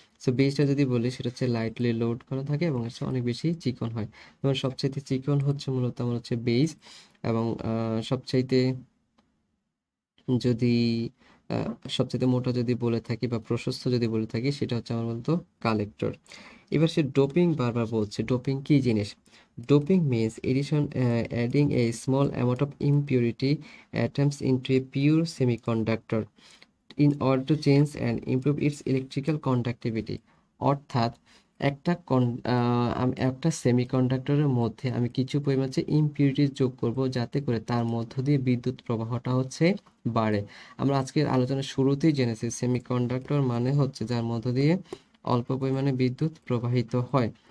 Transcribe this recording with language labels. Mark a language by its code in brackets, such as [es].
[bn] So বেসটা যদি বলি, সেটা হচ্ছে লাইটলি লোড করা থাকে এবং হচ্ছে অনেক বেশি চিকন হয়। যেমন সবচাইতে চিকন হচ্ছে মূলত আমার হচ্ছে বেস, এবং সবচাইতে যদি সবচাইতে মোটা যদি বলে থাকি বা প্রশস্ত যদি বলে থাকি, সেটা হচ্ছে আমার মূলত কালেক্টর। এবার সে ডোপিং বারবার বলছে, ডোপিং কি জিনিস? [en] Doping means addition adding a small amount of impurity atoms into a pure semiconductor in order to change and improve its electrical conductivity। [bn] অর্থাৎ একটা একটা সেমিকন্ডাক্টরের মধ্যে আমি কিছু পরিমাণ হচ্ছে ইমপিউরিটিস যোগ করব, যাতে করে তার মধ্য দিয়ে বিদ্যুৎ প্রবাহটা হচ্ছে বাড়ে। আমরা আজকের আলোচনার শুরুতেই জেনেছি সেমিকন্ডাক্টর মানে হচ্ছে যার মধ্য দিয়ে অল্প পরিমাণে বিদ্যুৎ প্রবাহিত হয়।